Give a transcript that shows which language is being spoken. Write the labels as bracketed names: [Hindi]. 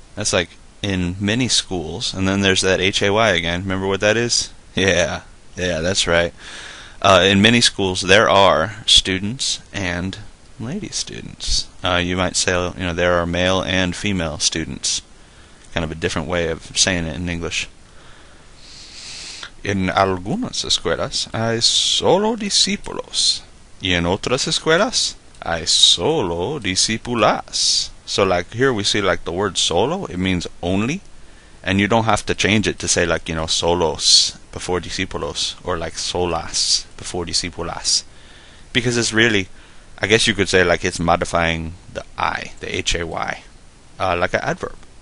[English] That's like in many schools, and then there's that Hay again. Remember what that is? Yeah, that's right. In many schools there are students and lady students. You might say, there are male and female students. Kind of a different way of saying it in English. [Spanish] En algunas escuelas hay solo discípulos, y en otras escuelas hay solo discípulas. [English] So like here we see like the word solo, it means only, and you don't have to change it to say like solos before discípulos, or like solas before discípulas, because it's really, I guess you could say like it's modifying the I, the Hay, like an adverb.